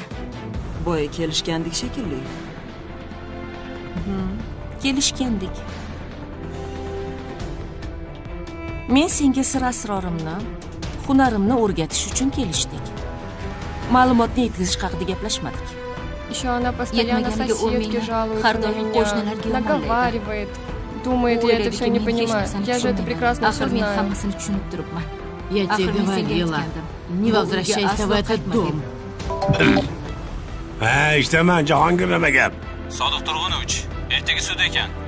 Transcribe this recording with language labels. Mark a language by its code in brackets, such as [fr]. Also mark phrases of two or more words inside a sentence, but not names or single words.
[uz] Boya kelishgandik shekilli. Kelishgandik. Men senga sir asrorimni, hunarimni o'rgatish uchun kelishdik. Ma'lumotni yetkazish haqida gaplashmadik. [ru] Еще она постоянно соседке жалуется на меня, наговаривает. Думает, я это все не понимаю. Я же это прекрасно все знаю. Я тебе говорила, не возвращайся в этот дом. [uz] İşte men Jahongir nima gap? Sodiq Turg'unovich, ertaga sud ekan.